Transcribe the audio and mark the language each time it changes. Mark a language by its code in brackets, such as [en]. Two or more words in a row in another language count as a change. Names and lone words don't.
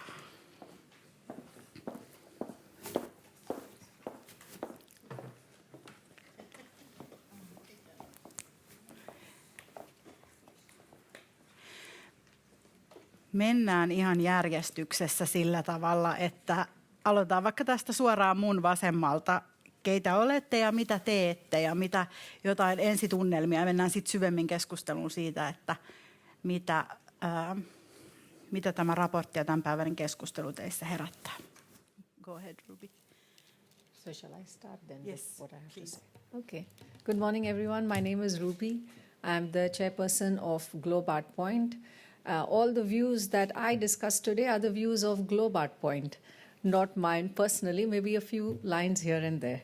[fi] Mennään ihan järjestyksessä sillä tavalla, että aloitetaan vaikka tästä suoraan mun vasemmalta. Keitä olette ja mitä teette ja mitä jotain ensitunnelmia. Mennään sitten syvemmin keskusteluun siitä, että mitä tämä raportti ja tämänpäiväinen keskustelu teissä herättää. [en] Go ahead, Ruby. So shall I start then Yes, with what I have please. to say? Okay. Good morning, everyone. My name is Ruby. I'm the chairperson of Globe Art Point. All the views that I discussed today are the views of Globe Art Point, not mine personally, maybe a few lines here and there.